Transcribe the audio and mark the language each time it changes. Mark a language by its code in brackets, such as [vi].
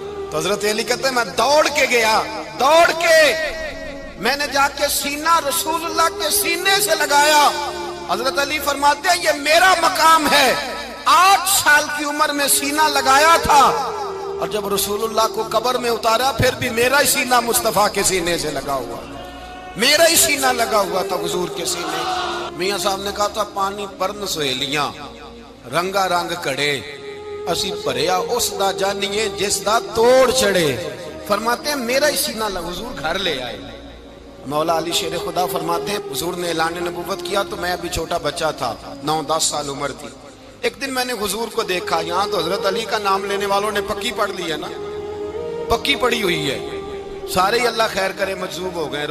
[ur] تو حضرت علی کہتے ہیں میں دوڑ کے گیا, دوڑ کے میں نے جا کے سینہ رسول اللہ کے سینے سے لگایا. حضرت علی فرماتے ہیں یہ میرا مقام ہے. 8 سال کی عمر میں سینہ لگایا تھا اور جب رسول اللہ کو قبر میں اتارا پھر بھی میرا ہی سینہ مصطفیٰ کے سینے سے لگا ہوا, میرا ہی سینہ لگا ہوا تھا حضور کے سینے. میاں صاحب نے کہا تھا [pa] پانی پرن سہیلیاں رنگا رنگ کڑے اسی بھریا اس دا جانیے جس دا توڑ چڑھے. [ur] فرماتے ہیں میرا ہی سینہ لگا, حضور گھر لے آئے. مولا علی شیر خدا فرماتے ہیں حضور نے اعلان نبوت کیا تو میں ابھی چھوٹا بچہ تھا, 9-10 سال عمر تھی. ایک دن میں نے حضور کو دیکھا, یہاں تو حضرت علی کا نام لینے والوں نے پکی پڑھ لی ہے نا, پکی پڑھی ہوئی ہے, سارے ہی اللہ خیر کرے مجذوب ہو گئے.